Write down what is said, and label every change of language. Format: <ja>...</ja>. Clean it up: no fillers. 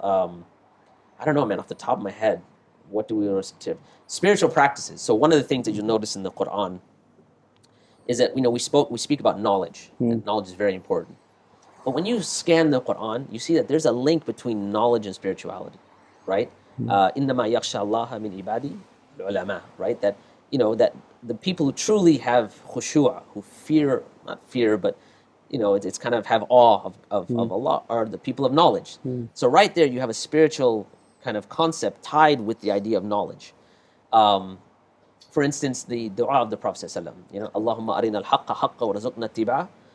<en>I don't know, man. Off the top of my head, what do we want to spiritual practices? So one of the things that you'll notice in the Quran is that we speak about knowledge. And knowledge is very important. But when you scan the Quran, you see that there's a link between knowledge and spirituality, right?</en> <ar>إِنَّمَا يَخْشَى اللَّهَ مِنْ عِبَادِهِ الْعُلَمَاء,</ar> <en>right? That that the people who truly have khushu', who fear, not fear, but it's kind of have awe of Allah, are the people of knowledge. So right there you have a spiritual kind of concept tied with the idea of knowledge. For instance, the dua of the Prophet ﷺ, Allahumma arina al-haqqa haqqa wa razaqna ittiba'ah.</en>